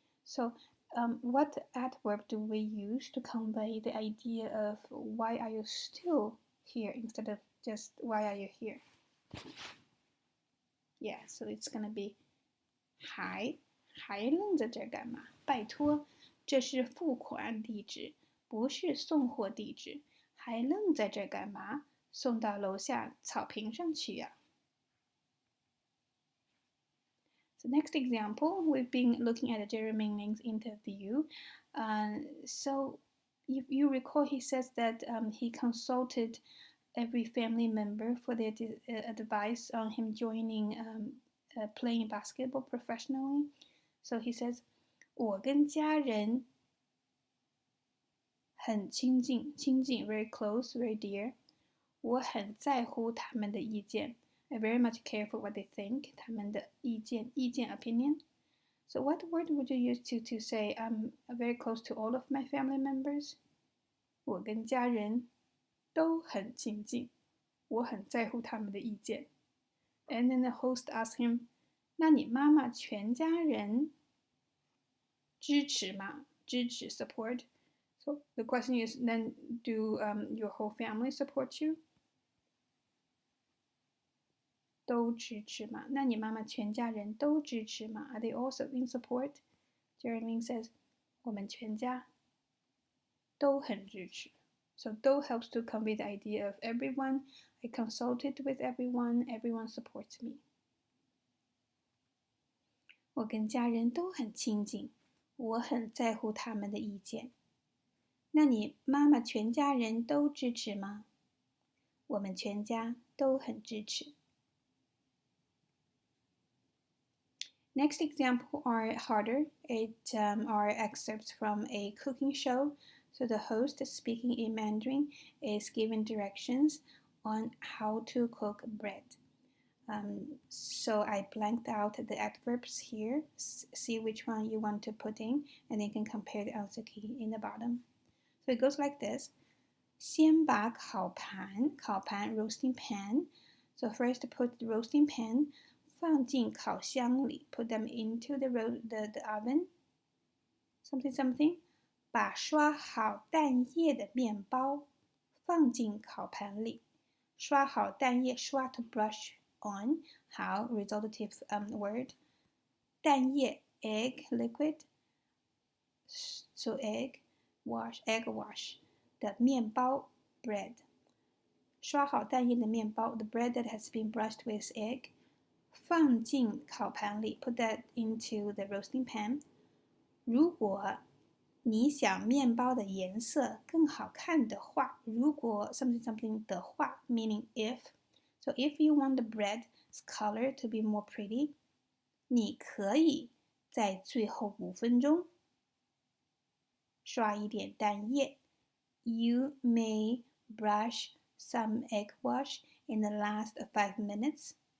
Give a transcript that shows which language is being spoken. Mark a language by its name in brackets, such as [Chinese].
[English] So what adverb do we use to convey the idea of why are you still here instead of just why are you here? Yeah, so it's gonna be [Chinese] 还愣在这干嘛？拜托，这是付款地址，不是送货地址。还愣在这干嘛？送到楼下草坪上去呀。 [English] So next example, we've been looking at Jeremy Ling's interview. So if you recall, he says that he consulted every family member for their advice on him joining playing basketball professionally. So he says, [Chinese] 我跟家人很亲近 [English] very close, very dear. [Chinese] 我很在乎他们的意见. [English] I very much care for what they think. [Chinese] 他们的意见 opinion. [English] So what word would you use to say I'm very close to all of my family members? [Chinese] 我跟家人都很亲近，我很在乎他们的意见。 [English] And then the host asked him, [Chinese] 那你妈妈全家人支持吗？ [English] 支持 support. So the question is, then do your whole family support you? [Chinese] 都支持吗？那你妈妈全家人都支持吗？ [English] Are they also in support? Jeremy says, [Chinese] 我们全家都很支持。 [English] So 都 helps to convey the idea of everyone. I consulted with everyone. Everyone supports me. [Chinese] 我跟家人都很亲近，我很在乎他们的意见。那你妈妈全家人都支持吗？我们全家都很支持。 [English] Next example are harder. It are excerpts from a cooking show. So the host speaking in Mandarin is given directions on how to cook bread. So I blanked out the adverbs here. See which one you want to put in, and then you can compare the answer key in the bottom. So it goes like this. [Chinese] 先把烤盘 [English] roasting pan. So first put the roasting pan [Chinese] 放进烤箱里 [English] put them into the oven. Something. [Chinese] 把刷好蛋液的面包放进烤盘里。刷好蛋液，刷 [English] to brush on. 好 resultative word. 蛋液 egg liquid. So egg wash [Chinese] 的面包 [English] bread. [Chinese] 刷好蛋液的面包 [English] the bread that has been brushed with egg. [Chinese] 放进烤盘里 [English] put that into the roasting pan. [Chinese] 如果你想面包的颜色更好看的话，如果 something 的话 [English] meaning if. So if you want the bread's color to be more pretty, [Chinese] 你可以在最后5分钟刷一点蛋液。 [English] You may brush some egg wash in the last 5 minutes.